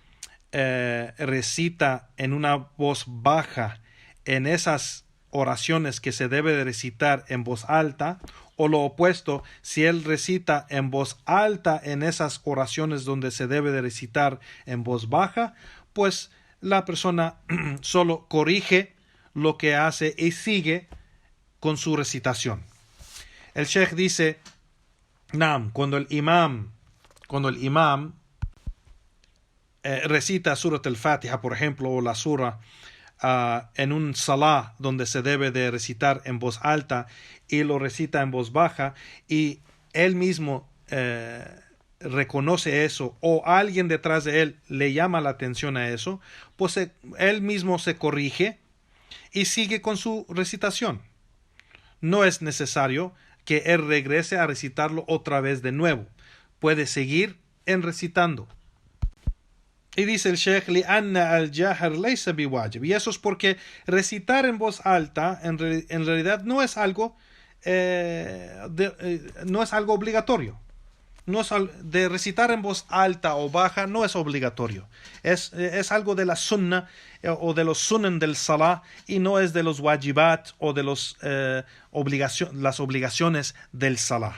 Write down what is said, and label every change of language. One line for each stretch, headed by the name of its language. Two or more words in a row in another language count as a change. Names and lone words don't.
Spanish: recita en una voz baja en esas oraciones que se debe de recitar en voz alta, o lo opuesto, si él recita en voz alta en esas oraciones donde se debe de recitar en voz baja, pues la persona solo corrige lo que hace y sigue con su recitación. El Sheikh dice, cuando el imam recita Surat al-Fatiha, por ejemplo, o la sura en un salah donde se debe de recitar en voz alta y lo recita en voz baja y él mismo reconoce eso o alguien detrás de él le llama la atención a eso, pues él mismo se corrige y sigue con su recitación. No es necesario que él regrese a recitarlo otra vez de nuevo. Puede seguir en recitando. Y dice el Sheikh,
Arabic: لِأَنَّ الْجَهْرَ لَيْسَ بِوَاجِبٍ.
Spanish: Y eso es porque recitar en voz alta en realidad no es algo no es algo obligatorio. De recitar en voz alta o baja no es obligatorio. Es algo de la sunna o de los sunan del salah y no es de los wajibat o de las obligaciones del salah.